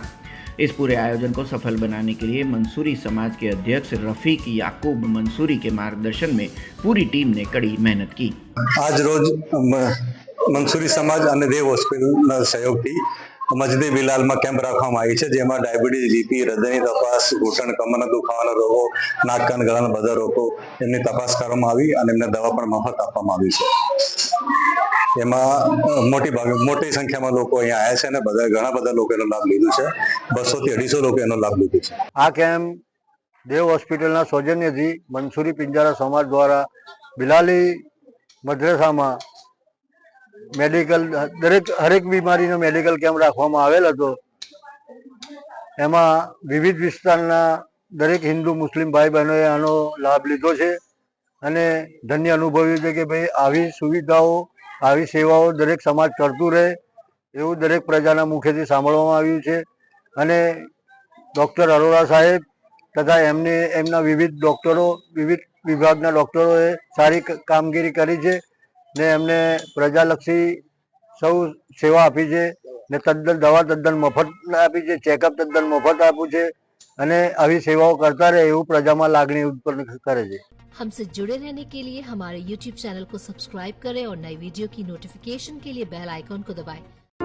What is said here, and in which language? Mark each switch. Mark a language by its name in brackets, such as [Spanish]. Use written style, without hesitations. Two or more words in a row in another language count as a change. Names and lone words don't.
[Hindi] इस पूरे आयोजन को सफल बनाने के लिए मंसूरी समाज के अध्यक्ष रफीक याकूब मंसूरी के मार्गदर्शन में पूरी टीम ने कड़ी मेहनत की। [Gujarati] આજ રોજ મંસૂરી સમાજ ઔર દેવ હૉસ્પિટલ સહયોગ થી મસ્જિદ બિલાલ મેં કૅમ્પ રખવામાં આવી છે, જેમાં ડાયબિટીઝ, બીપી, હૃદયની તપાસ, ઘૂંટણ કમરના દુખાવાના રોગો, નાક કાન ગળાના બધા રોગો એમની તપાસ કરવામાં આવી અને એમને દવા પણ મફત આપવામાં આવી છે। એમાં મોટી સંખ્યામાં લોકો અહીંયા આવ્યા છે અને ઘણા બધા લોકોએ એનો લાભ લીધો છે। 200 થી 250 લોકોએ એનો લાભ લીધો છે। આ કૅમ્પ દેવ હૉસ્પિટલના સૌજન્યથી મંસૂરી પિંજારા સમાજ દ્વારા બિલાલી મદ્રસામાં મેડિકલ હરેક બીમારીનો મેડિકલ કેમ્પ રાખવામાં આવેલ હતો। એમાં વિવિધ વિસ્તારના દરેક હિંદુ મુસ્લિમ ભાઈ બહેનોએ આનો લાભ લીધો છે અને ધન્ય અનુભવ્યું છે કે ભાઈ આવી સુવિધાઓ, આવી સેવાઓ દરેક સમાજ કરતું રહે એવું દરેક પ્રજાના મુખેથી સાંભળવામાં આવ્યું છે। અને ડૉક્ટર અરોરા સાહેબ તથા એમના વિવિધ ડૉક્ટરો, વિવિધ વિભાગના ડૉક્ટરોએ સારી કામગીરી કરી છે ને એમને પ્રજાલક્ષી સૌ સેવા આપી છે ને તદ્દન દવા તદ્દન મફત આપી છે, ચેકઅપ તદ્દન મફત આપ્યું છે અને આવી સેવાઓ કરતા રહે એવું પ્રજામાં લાગણી ઉત્પન્ન કરે છે। [Hindi] हमसे जुड़े रहने के लिए हमारे YouTube चैनल को सब्सक्राइब करें और नई वीडियो की नोटिफिकेशन के लिए बेल आइकॉन को दबाएं।